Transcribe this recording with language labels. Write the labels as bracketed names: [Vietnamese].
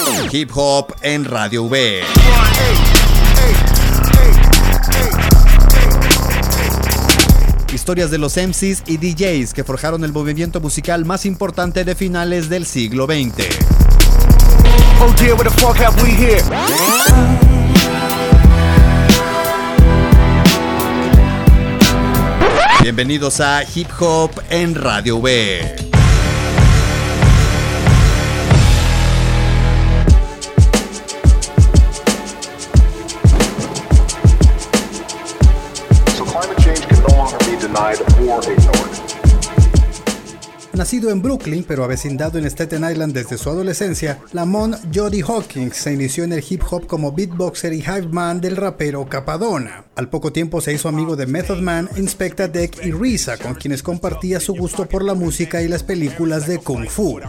[Spanish] Hip Hop en Radio V. Historias de los MCs y DJs que forjaron el movimiento musical más importante de finales del siglo XX. [English] Oh dear, what the fuck have we here? [Spanish] Bienvenidos a Hip Hop en Radio V. [English] So climate change can no longer be denied or ignored. [Spanish] Nacido en Brooklyn, pero avecindado en Staten Island desde su adolescencia, Lamont Jody Hawkins se inició en el hip hop como beatboxer y hype man del rapero Capadona. Al poco tiempo se hizo amigo de Method Man, Inspecta Deck y RZA, con quienes compartía su gusto por la música y las películas de Kung Fu.